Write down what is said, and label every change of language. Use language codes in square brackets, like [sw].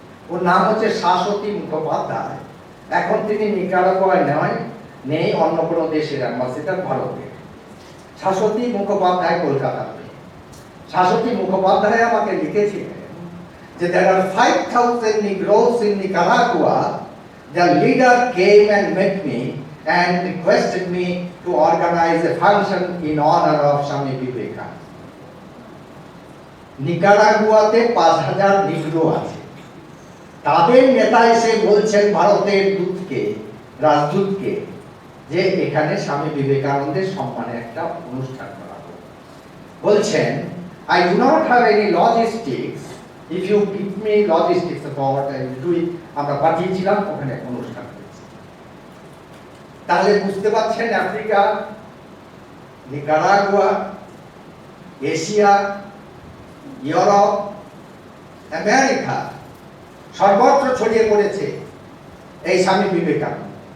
[bn] ওর নাম হচ্ছে শাশ্বতী মুখোপাধ্যায়। এখন তিনি নিকারাগুয়ায় নেই, অন্য কোনো দেশের অ্যাম্বাসেডার, ভারতের। শাশ্বতী মুখোপাধ্যায় কলকাতাতে। শাশ্বতী মুখোপাধ্যায় আমাকে লিখেছিলেন যে [en] there are 5,000 Negroes in Nicaragua. The leader came and met me and requested me to organize a function in honor of Swami Vivekananda. [bn] নিকারাগুয়াতে 5,000 নিগ্রো আছে, তাদের নেতা এসে বলছেন ভারতের দূতকে, রাজদূতকে, যে এখানে স্বামী বিবেকানন্দের সম্মানে একটা অনুষ্ঠান করা হবে। বলছেন [en] I do not have any logistics, if you give me logistics about I will do it. [bn] আমরা পাঠিয়েছিলাম, ওখানে অনুষ্ঠান হয়েছে। তাহলে বুঝতে পারছেন Africa, Nicaragua, Asia, Europe, America সর্বত্র ছড়িয়ে পড়েছে এই স্বামী বিবেকানন্দ।